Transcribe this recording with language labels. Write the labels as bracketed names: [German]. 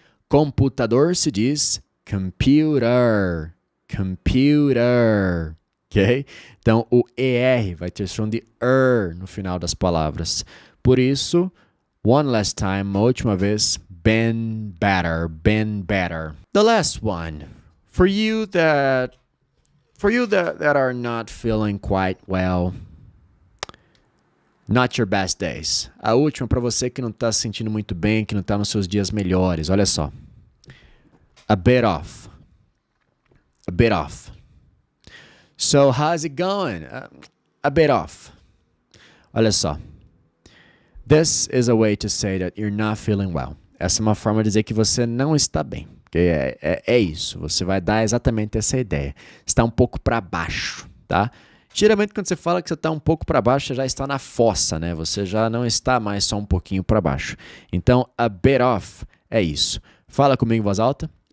[Portuguese] Computador se diz computer. Computer. Ok? Então, o ER vai ter som de no final das palavras. Por isso, [English] one last time, [Portuguese] uma última vez, [English] been better, been better. The last one, for you that are not feeling quite well, not your best days. [Portuguese] A última para você que não está se sentindo muito bem, que não está nos seus dias melhores. Olha só. [English] A bit off. A bit off. So, how's it going? A bit off. [Portuguese] Olha só. [English] This is a way to say that you're not feeling well. [Portuguese] Essa é uma forma de dizer que você não está bem. É isso. Você vai dar exatamente essa ideia. Está um pouco para baixo, tá? Geralmente, quando você fala que você está um pouco para baixo, você já está na fossa, né? Você já não está mais só um pouquinho para baixo. Então, [English] a bit off [Portuguese] é isso. Fala comigo em voz alta.